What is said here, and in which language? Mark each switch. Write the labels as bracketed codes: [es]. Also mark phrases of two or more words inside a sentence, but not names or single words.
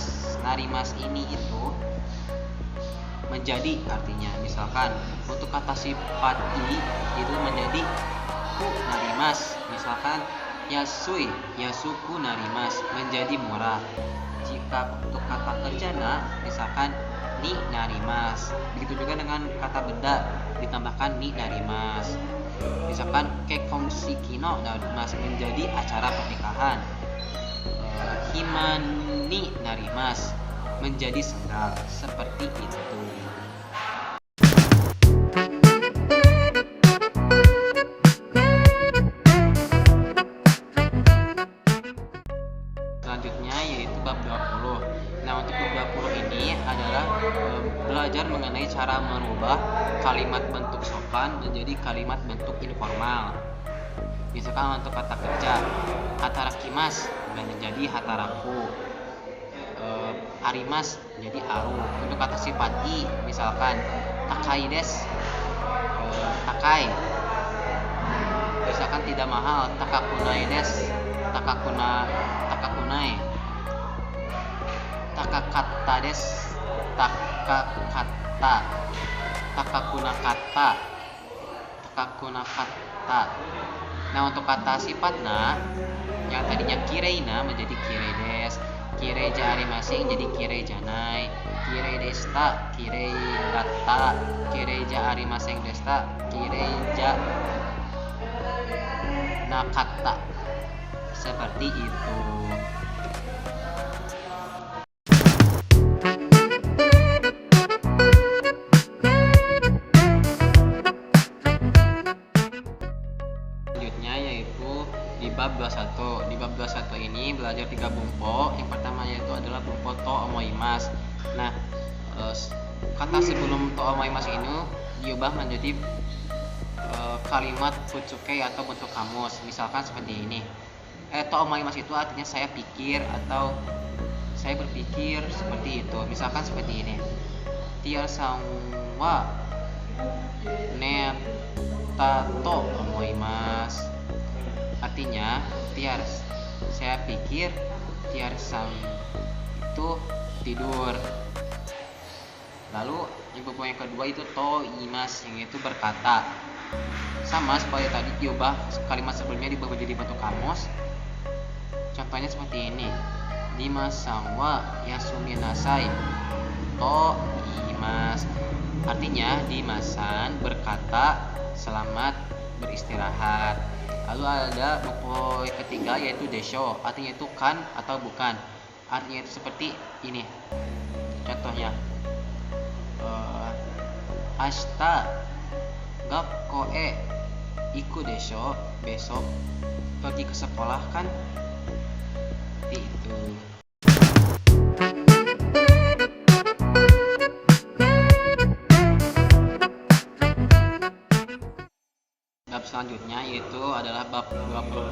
[id] Narimas ini itu menjadi, artinya misalkan untuk kata sifat i itu menjadi [ja] くなります, [id] misalkan yasui, [ja] 安くなります, [id] menjadi murah. Jika untuk kata kerjana misalkan [ja] になります, [id] begitu juga dengan kata benda ditambahkan [ja] になります. [id] Misalkan [ja] 結婚式のなります, [id] menjadi acara pernikahan. [ja] 暇になります, [id] menjadi sendal, seperti itu. Selanjutnya yaitu bab 20. Nah, untuk bab 20 ini adalah belajar mengenai cara merubah kalimat bentuk sopan menjadi kalimat bentuk informal. Misalkan untuk kata kerja, hatarakimas menjadi hataraku, arimas jadi aru. Untuk kata sifat i misalkan [ja] 高いです、高い. [id] Misalkan tidak mahal, [ja] 高くないです、高くない. 高かったです、高かった. 高くなかった、高くなかった. [id] Nah, untuk kata sifatna yang tadinya kireina menjadi [ja] きれいです、きれいじゃありません [id] jadi [ja] きれいじゃない、きれいでした、きれいだった、きれいじゃありませんでした、きれいじゃなかった. [id] Seperti itu. Di bab 21. Di bab 21 ini belajar 3 bumpo. Yang pertama yaitu adalah [ja] 文法と思います. [id] Nah, kata sebelum [ja] と思います [id] ini diubah menjadi kalimat futsuke atau bentuk kamus. Misalkan seperti ini. [ja] と思います [id] itu artinya saya pikir atau saya berpikir, seperti itu. Misalkan seperti ini. [ja] ティアさんは寝たと思います. [id] Artinya tiar, saya pikir tiar-san itu tidur. Lalu yang kedua itu [ja] と言います, [id] yang itu berkata. Sama seperti tadi, diubah kalimat sebelumnya diubah menjadi bentuk kamus. Contohnya seperti ini. [ja] ディマスさんは休みなさいと言います. [id] Artinya Dimasan berkata selamat beristirahat. Lalu ada buku ketiga yaitu desho, artinya itu kan atau bukan. Artinya itu seperti ini. Contohnya, [ja] 明日学校へ行くでしょう, [id] besok pergi ke sekolah kan? Seperti itu. Bab selanjutnya yaitu adalah bab 22.